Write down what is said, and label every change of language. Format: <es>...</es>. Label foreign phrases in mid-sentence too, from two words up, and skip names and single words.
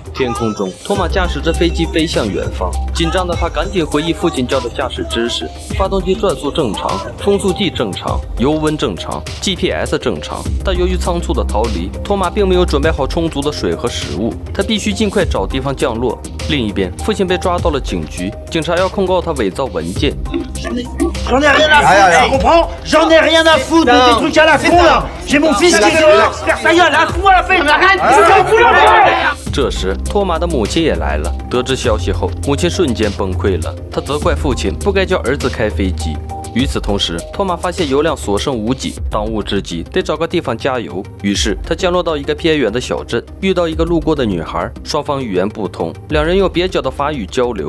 <zh>天空中，托马驾驶着飞机飞向远方，紧张的他赶紧回忆父亲教的驾驶知识。发动机转速正常，风速计正常，油温正常， GPS 正常。但由于仓促的逃离，托马并没有准备好充足的水和食物，他必须尽快找地方降落。另一边，父亲被抓到了警局，警察要控告他伪造文件。</zh> <fr>J'en ai rien à foutre, tu comprends? J'en ai rien à foutre de tes trucs à la con là! J'ai mon fils qui est dehors! Ta gueule, lâche-moi la paix! Arrête! Je t'en fous la paix!</fr> <zh>这时，托马的母亲也来了。得知消息后，母亲瞬间崩溃了。她责怪父亲不该叫儿子开飞机。与此同时，托马发现油量所剩无几，当务之急得找个地方加油。于是他降落到一个偏远的小镇，遇到一个路过的女孩，双方语言不通，两人用蹩脚的法语交流。</zh>